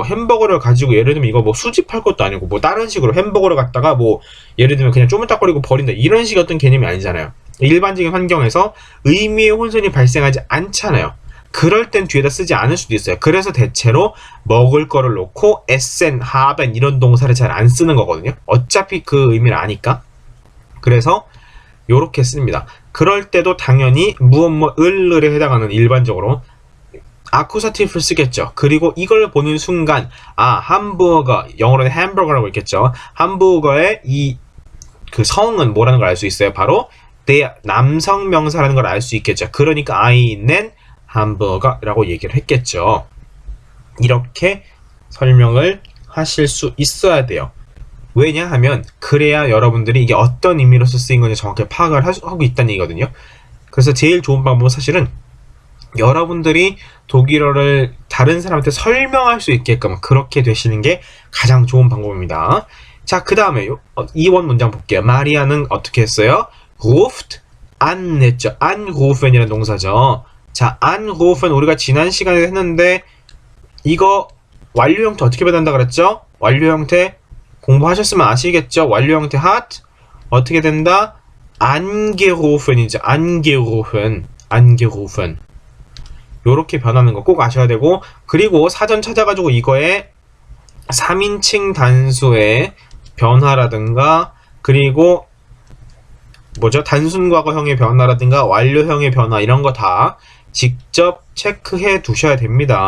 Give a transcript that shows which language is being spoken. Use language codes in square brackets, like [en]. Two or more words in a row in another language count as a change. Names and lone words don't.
[ko] 햄버거를 가지고 예를 들면 이거 뭐 수집할 것도 아니고 뭐 다른 식으로 햄버거를 갖다가 뭐 예를 들면 그냥 쪼물딱거리고 버린다 이런 식의 어떤 개념이 아니잖아요. 일반적인 환경에서 의미의 혼선이 발생하지 않잖아요. 그럴 땐 뒤에다 쓰지 않을 수도 있어요. 그래서 대체로 먹을 거를 놓고 [de] essen, haben [ko] 이런 동사를 잘 안 쓰는 거거든요. 어차피 그 의미를 아니까. 그래서 요렇게 씁니다. 그럴 때도 당연히 을에 해당하는 일반적으로 아쿠사티브를 쓰겠죠. 그리고 이걸 보는 순간 함버거, 영어로는 햄버거라고 있겠죠. 함버거의 이 그 성은 뭐라는 걸 알 수 있어요. 바로 남성 명사라는 걸 알 수 있겠죠. 그러니까 [de] einen hamburger [ko] 라고 얘기를 했겠죠. 이렇게 설명을 하실 수 있어야 돼요. 왜냐하면 그래야 여러분들이 이게 어떤 의미로서 쓰인 건지 정확히 파악을 하고 있다는 얘기거든요. 그래서 제일 좋은 방법은 사실은 여러분들이 독일어를 다른 사람한테 설명할 수 있게끔 그렇게 되시는 게 가장 좋은 방법입니다. 자, 그 다음에 2번 문장 볼게요. 마리아는 어떻게 했어요? [de] ruft an [ko] 했죠. anrufen이라는 동사죠. 자, anrufen 우리가 지난 시간에 했는데 이거 완료 형태 어떻게 변한다 그랬죠? 완료 형태 공부하셨으면 아시겠죠? 완료 형태 hat 어떻게 된다? angerufen이죠. angerufen 요렇게 변하는 거 꼭 아셔야 되고, 그리고 사전 찾아가지고 이거에 3인칭 단수의 변화라든가, 그리고 단순 과거형의 변화라든가 완료형의 변화 이런 거 다 직접 체크해 두셔야 됩니다.